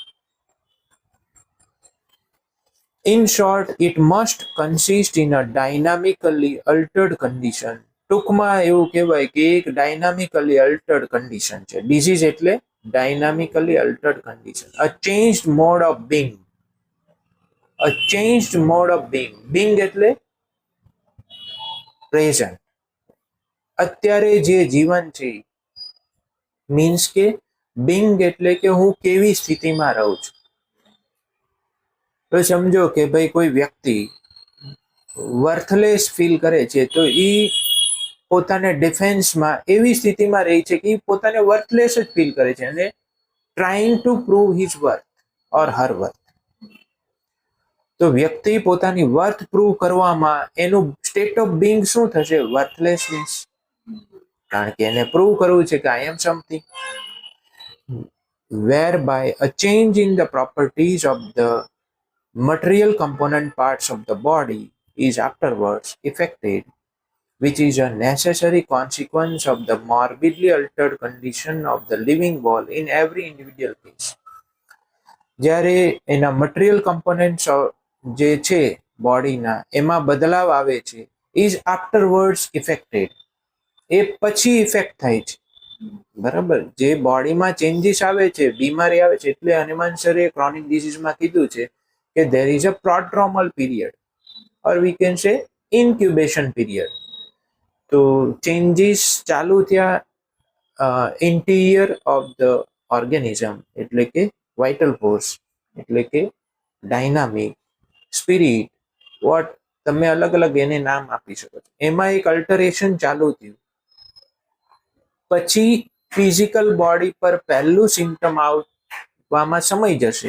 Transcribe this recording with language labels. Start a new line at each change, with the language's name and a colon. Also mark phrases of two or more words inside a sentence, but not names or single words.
English: In short, it must consist in a dynamically altered condition.
Gujarati: ટૂંકમાં એવું કહેવાય કે એક
English: dynamically altered condition
Gujarati: છે.
English: ડિઝીઝ એટલે dynamically altered condition, a changed mode of being. A changed mode of being.
Gujarati: Being એટલે પ્રેઝન્ટ. અત્યારે જે જીવન છે મીન્સ કે બિંગ એટલે કે હું કેવી સ્થિતિમાં રહું છું. તો સમજો કે ભાઈ કોઈ વ્યક્તિ
English: worthless feel
Gujarati: કરે છે તો એ પોતાને ડિફેન્સમાં એવી સ્થિતિમાં રહી છે કે પોતાને વર્થલેસ જ ફીલ કરે છે અને
English: trying to prove his worth or her worth.
Gujarati: તો વ્યક્તિ પોતાની વર્થ પ્રૂવ કરવામાં એનું
English: state of being
Gujarati: શું થશે, વર્થલેસનેસ. કારણ કે એને પ્રૂવ કરવું છે કે
English: I am something. whereby a change in the properties of the material component parts of the body is afterwards effected, which is a necessary consequence of the morbidly altered condition of the living wall in every individual case.
Gujarati: જ્યારે એના
English: material components
Gujarati: જે છે બોડીના એમાં બદલાવ આવે છે,
English: is afterwards effected,
Gujarati: એ પછી ઇફેક્ટ થાય છે, બરાબર. જે બોડીમાં ચેન્જીસ આવે છે, બીમારી આવે છે, એટલે હનુમાન સરે ક્રોનિક ડિઝીઝમાં કીધું છે કે
English: there is a prodromal period or we can say incubation period.
Gujarati: તો ચેન્જીસ ચાલુ થયા
English: interior of the organism,
Gujarati: એટલે કે
English: vital force,
Gujarati: એટલે કે ડાયનામિક, સ્પિરિટ, વોટ તમે અલગ અલગ એને નામ આપી શકો છો. એમાં એક અલ્ટરેશન ચાલુ થયું, પછી ફિઝિકલ બોડી પર પહેલું સિમ્ટમ આવવામાં સમય જશે.